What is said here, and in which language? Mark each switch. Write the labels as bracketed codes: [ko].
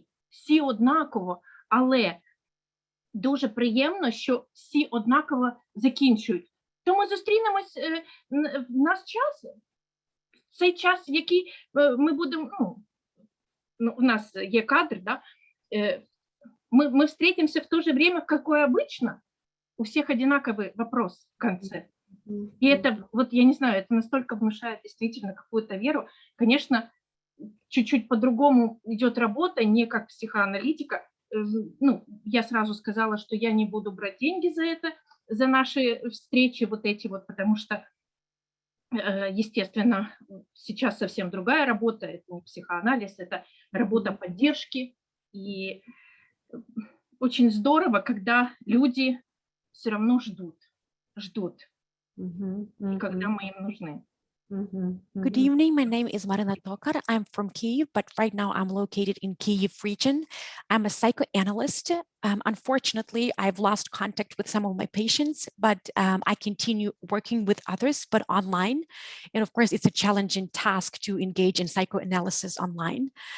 [uk] Всі однаково, але дуже приємно, що всі однаково закінчують. Тому зустрінемось в наш час, цей час, в який ми будемо, у нас є кадр, да? [ru] Мы встретимся в то же время, какое обычно. У всех одинаковый вопрос в конце. И это, вот я не знаю, это настолько внушает действительно какую-то веру. Конечно, чуть-чуть по-другому идет работа, не как психоаналитика. Ну, я сразу сказала, что я не буду брать деньги за это, за наши встречи вот эти вот, потому что, естественно, сейчас совсем другая работа, это не психоанализ, это работа поддержки. И очень здорово, когда люди все равно ждут, и когда мы им нужны. [en] Good evening. My name is Marina Tokar. I'm from Kyiv, but right now I'm located in Kyiv region. I'm a psychoanalyst. Unfortunately, I've lost contact with some of my patients, but I continue working with others, but online. And of course, it's a challenging task to engage in psychoanalysis online.